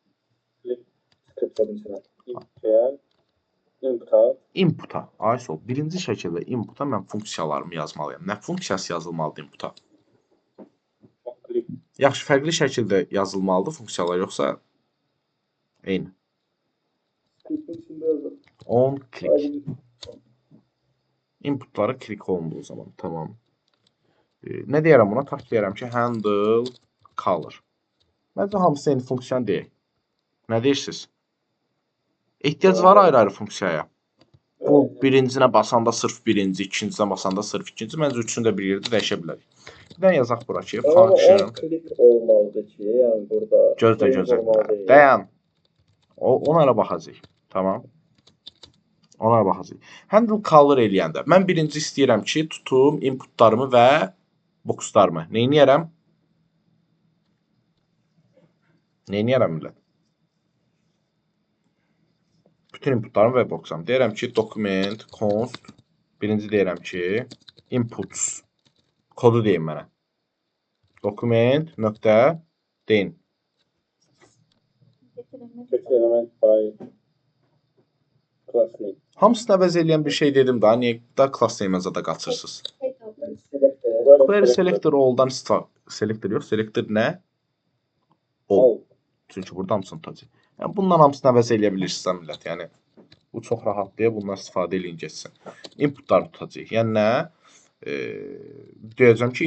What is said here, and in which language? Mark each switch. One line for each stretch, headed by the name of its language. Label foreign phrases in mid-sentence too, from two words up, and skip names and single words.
Azerbaijani: Inputa. Ayso. Birinci şəkildə inputa mən funksiyalarımı yazmalıyam. Nə funksiyası yazılmalıdır inputa? Yaxşı, fərqli şəkildə yazılmalıdır funksiyalar, yoxsa eyni?
English: On click.
Azerbaijani: Inputları click olunduğu zaman. Tamam. Nə deyərəm buna? Tak deyərəm ki,
English: handle color.
Azerbaijani: Məncə hamısı eyni funksiyan deyil. Nə deyirsiniz? Ehtiyac var ayrı-ayrı funksiyaya. Bu birincinə basanda sırf birinci, ikincinə basanda sırf ikinci. Məncə üçünü də bir yerdə dəyişə bilərik. Bir dənə yazaq bura ki, function.
English: On click
Azerbaijani: olmalıdır ki, yəni burada. Gözlə. Dayan. Ona elə baxacaq. Tamam. Ona baxacaq.
English: Handle color
Azerbaijani: eləyəndə mən birinci istəyirəm ki, tutum inputlarımı və boxlarımı. Neyniyərəm? Neyniyərəm millət? Bütün inputlarımı və boxlarımı. Deyirəm ki, document, const. Birinci deyirəm ki, inputs. Kodu deyin mənə. Document, nöqtə, deyin.
English: element by class name.
Azerbaijani: Hamısını əvəz eləyən bir şey dedim daha. Niyə da
English: class name-
Azerbaijani: əzə də qaçırsınız?
English: Query selector all-
Azerbaijani: dan selector yox. Selector nə? All. Çünki burada hamısını tutacaq. Yəni, bundan hamısını əvəz eləyə bilirsiniz millət. Yəni, bu çox rahat deyə bundan istifadə eləyin geçsin. Inputlar tutacaq. Yəni nə? Deyəcəm ki, inputlar.